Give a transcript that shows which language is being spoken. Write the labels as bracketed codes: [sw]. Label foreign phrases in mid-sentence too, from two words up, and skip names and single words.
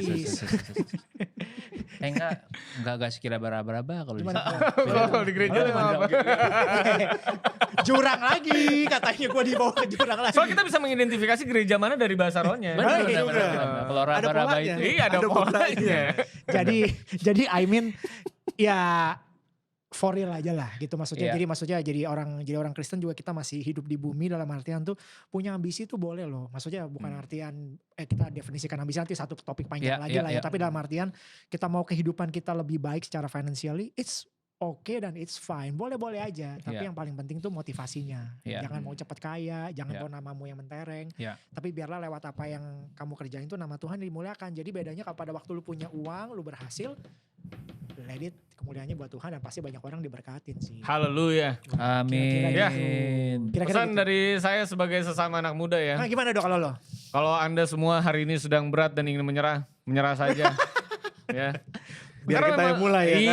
[id] Enggak sekira beraba-raba kalau di Gimana? situ. Kalau di gereja Beda. apa? Jurang lagi katanya gue dibawa ke jurang lagi. Soalnya kita bisa mengidentifikasi gereja mana dari bahasa rohnya. Benar, Baik, benar, juga. benar. Kalau Ada raba-raba polanya. itu. Iya ada polanya. jadi [en] I mean [id] ya [en] for real [id] aja lah gitu maksudnya. Iya. Jadi maksudnya jadi orang Kristen juga kita masih hidup di bumi dalam artian tuh punya ambisi tuh boleh loh. Maksudnya bukan artian kita definisikan ambisi nanti satu topik panjang Iya, lagi iya, lah ya. iya. Tapi dalam artian kita mau kehidupan kita lebih baik secara financially, [en] it's okay [id] dan [en] it's fine. [id] Boleh-boleh aja. Tapi Iya. yang paling penting tuh motivasinya. Iya. Jangan mau cepat kaya, jangan Iya. mau namamu yang mentereng. Iya. Tapi biarlah lewat apa yang kamu kerjain tuh nama Tuhan dimuliakan. Jadi bedanya kalau pada waktu lu punya uang, lu berhasil, [en] let it, [id] kemuliaannya buat Tuhan dan pasti banyak orang diberkatin sih. Haleluya. Amin. Ya. Kira-kira Pesan gitu. dari saya sebagai sesama anak muda ya. Nah, gimana Dok kalau lo? Kalau Anda semua hari ini sedang berat dan ingin menyerah saja. Ya. Biar Karena kita yang memang- mulai ya kan.